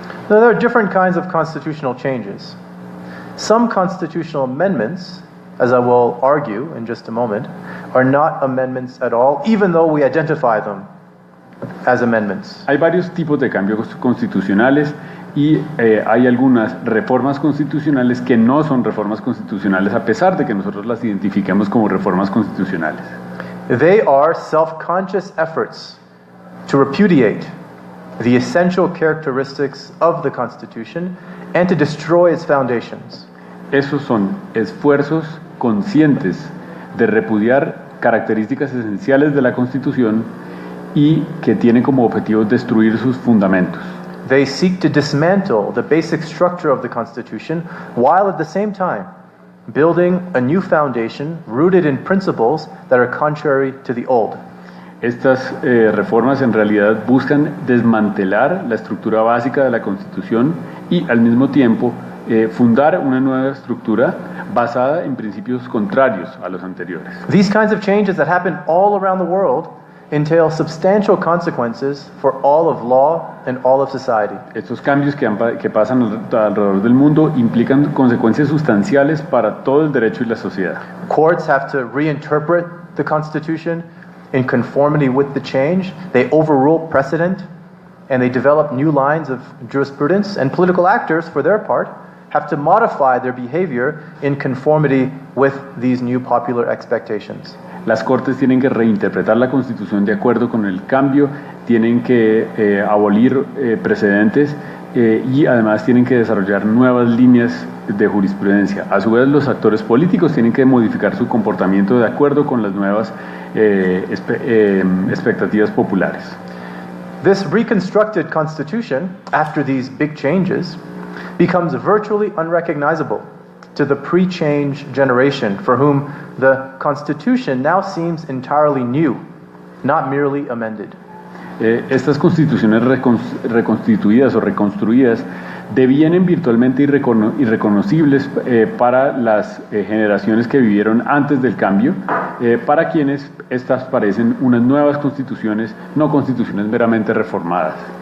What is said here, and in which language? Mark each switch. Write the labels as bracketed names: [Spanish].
[English] Now, there are different kinds of constitutional changes. Some constitutional amendments, as I will argue in just a moment, are not amendments at all, even though we identify them as amendments. [Spanish] Hay varios tipos de cambios constitucionales, y hay algunas reformas constitucionales que no son reformas constitucionales, a pesar de que nosotros las identifiquemos como reformas constitucionales. [English] They are self-conscious efforts to repudiate the essential characteristics of the Constitution and to destroy its foundations. [Spanish] Esos son esfuerzos conscientes de repudiar características esenciales de la Constitución y que tienen como objetivo destruir sus fundamentos. [English] They seek to dismantle the basic structure of the Constitution while at the same time building a new foundation rooted in principles that are contrary to the old. [Spanish] Estas reformas en realidad buscan desmantelar la estructura básica de la Constitución y al mismo tiempo fundar una nueva estructura basada en principios contrarios a los anteriores. [English] These kinds of changes that happen all around the world entail substantial consequences for all of law and all of society. [Spanish] Estos cambios que pasan alrededor del mundo implican consecuencias sustanciales para todo el derecho y la sociedad. [English] Courts have to reinterpret the Constitution in conformity with the change. They overrule precedent and they develop new lines of jurisprudence, and political actors, for their part, have to modify their behavior in conformity with these new popular expectations. [Spanish] Las Cortes tienen que reinterpretar la Constitución de acuerdo con el cambio, tienen que abolir precedentes y además tienen que desarrollar nuevas líneas de jurisprudencia. A su vez, los actores políticos tienen que modificar su comportamiento de acuerdo con las nuevas expectativas populares. [English] This reconstructed Constitution, after these big changes, becomes virtually unrecognizable to the pre-change generation, for whom the Constitution now seems entirely new, not merely amended. [Spanish] Estas constituciones reconstituidas o reconstruidas devienen virtualmente irreconocibles para las generaciones que vivieron antes del cambio, para quienes estas parecen unas nuevas constituciones, no constituciones meramente reformadas.